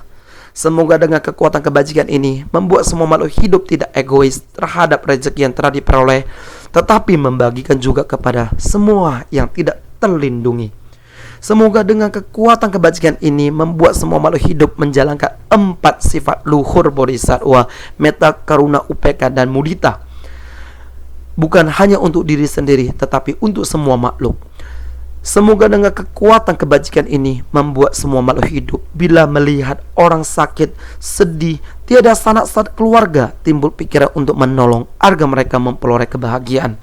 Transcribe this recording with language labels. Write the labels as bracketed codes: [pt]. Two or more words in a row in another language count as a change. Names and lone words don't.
[id] Semoga dengan kekuatan kebajikan ini membuat semua makhluk hidup tidak egois terhadap rezeki yang telah diperoleh, tetapi membagikan juga kepada semua yang tidak terlindungi. Semoga dengan kekuatan kebajikan ini membuat semua makhluk hidup menjalankan 4 sifat luhur bodhisattva, [pi] metta, karuna, upeka, [id] dan mudita. Bukan hanya untuk diri sendiri, tetapi untuk semua makhluk. Semoga dengan kekuatan kebajikan ini membuat semua makhluk hidup bila melihat orang sakit, sedih, tiada sanak keluarga, timbul pikiran untuk menolong agar mereka memperoleh kebahagiaan.